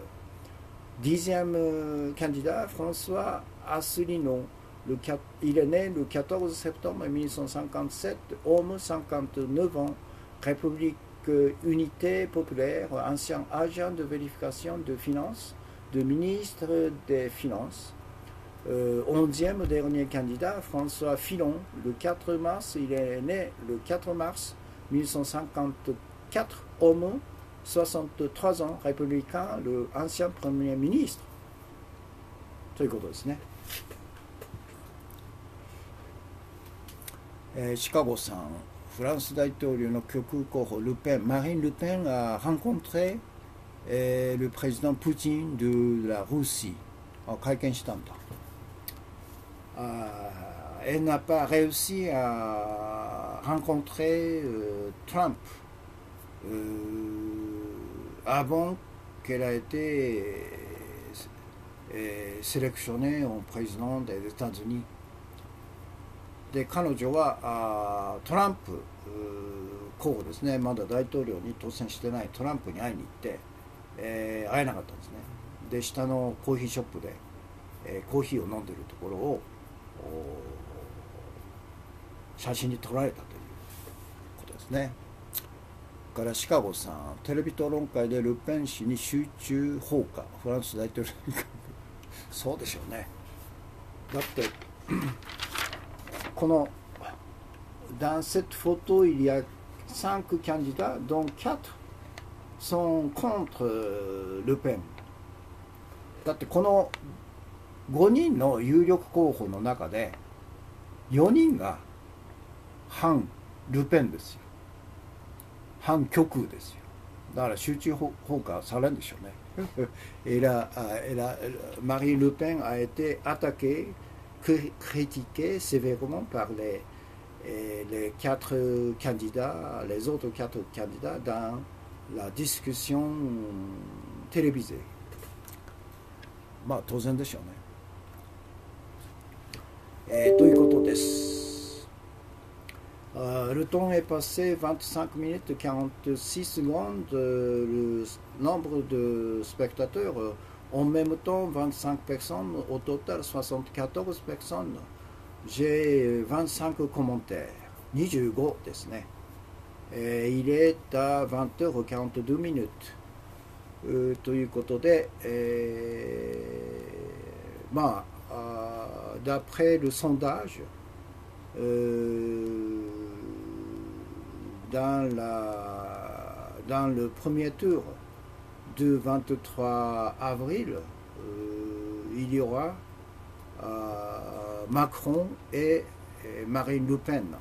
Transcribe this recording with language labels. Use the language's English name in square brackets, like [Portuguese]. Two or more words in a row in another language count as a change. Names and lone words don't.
[French] Dixième candidat, François Asselineau, il est né le 14 septembre 1957, homme, 59 ans, République Unité Populaire, ancien agent de vérification de finances, de ministre des Finances. Onzième dernier candidat, François Fillon, le 4 mars, il est né le 4 mars 1954, homme, 63 ans, républicain, le ancien Premier ministre. [Japanese] ということですね。シカゴさん、フランス大統領の極右候補 [French] Marine Le Pen a rencontré le président Poutine de la Russie. [Japanese] 会見したんだ。 [French] Elle n'a pas réussi à rencontrer Trump avant qu'elle a été sélectionnée en président des États-Unis. [Japanese] で彼女はトランプ候補ですね、まだ大統領に当選してないトランプに会いに行って、会えなかったんですね。で下のコーヒーショップで、コーヒーを飲んでるところを写真に撮られたということですね。からシカゴさん、テレビ討論会でルペン氏に集中放火、フランス大統領にそうでしょうね。だってこの [French] dans cette photo il y a 5 candidats dont 4 sont contre ルペン。 [Japanese] だってこの5人の有力候補の中で4人が反ルペンですよ。反極右ですよ。だから集中放火されるんでしょうね。 [French] Marine Le Pen a été attaquée, critiquée sévèrement par les 4 candidats, les autres 4 candidats dans la discussion télévisée. [Japanese] まあ当然でしょうね。ということです。 [French] Le temps est passé 25 minutes 46 secondes. Le nombre de spectateurs, en même temps 25 personnes, au total 74 personnes. J'ai 25 commentaires. 25 ですね。Il est à 20h42 minutes. [Japanese] ということで、まあ、 [French] d'après le sondage, dans le premier tour du 23 avril, il y aura Macron et Marine Le Pen.